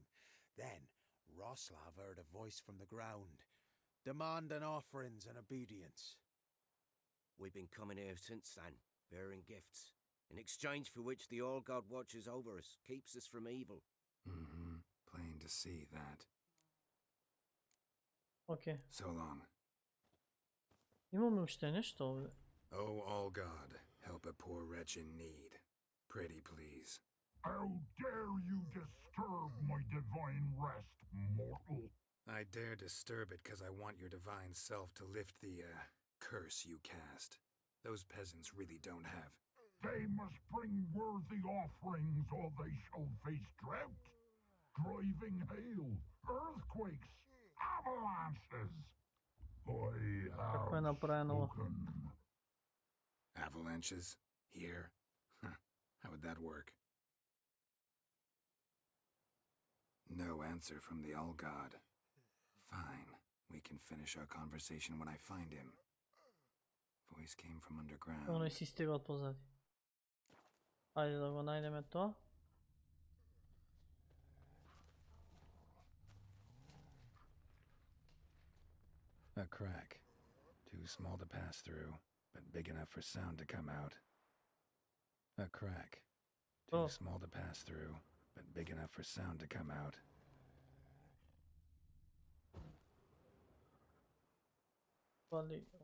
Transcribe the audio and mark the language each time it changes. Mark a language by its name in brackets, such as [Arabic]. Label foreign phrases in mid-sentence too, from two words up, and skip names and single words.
[English] Then Roslav heard a voice from the ground, demanding offerings and obedience. We've been coming here since then, bearing gifts, in exchange for which the All-God watches over us, keeps us from evil. Mm-hmm. Plain to see that. [Macedonian] Окей. [English] So long. [Macedonian] Имаме уште нешто овде. [English] Oh, all God, help a poor wretch in need. Pretty please. How dare you disturb my divine rest, mortal? I dare disturb it because I want your divine self to lift the, curse you cast. Those peasants really don't have. They must bring worthy offerings or they shall face drought, driving hail, earthquakes, avalanches. I [Macedonian] Како е [English] have [Macedonian] направено ова? [English] spoken. Avalanches? Here? Huh. How would that work? No answer from the All-God. Fine. We can finish our conversation when I find him. Voice came from underground. [Macedonian] Оној си стига од позади. Ајде да го најдеме тоа. [English] A crack. Too small to pass through, but big enough for sound to come out. A crack. Too Oh. small to pass through, but big enough for sound to come out. [Macedonian] Вали.